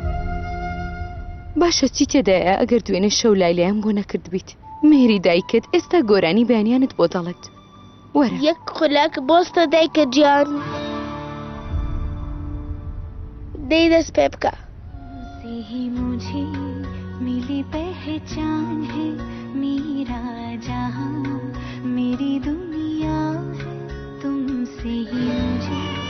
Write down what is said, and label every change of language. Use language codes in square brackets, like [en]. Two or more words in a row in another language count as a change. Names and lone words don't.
[ckb] باشە چی تێدایە ئەگەر دوێنێ شەو لایلەیان بۆ نەکرد بیت؟ مێری دایکت ئێستا گۆرانی بەیانیانت بۆ دەڵێت. وەرە یەک خولەک بۆستە دایکە گیان. دەی دەست پێ بکە. [hi] मिली पहचान है मेरा जहां मेरी दुनिया है तुमसे ही मुझे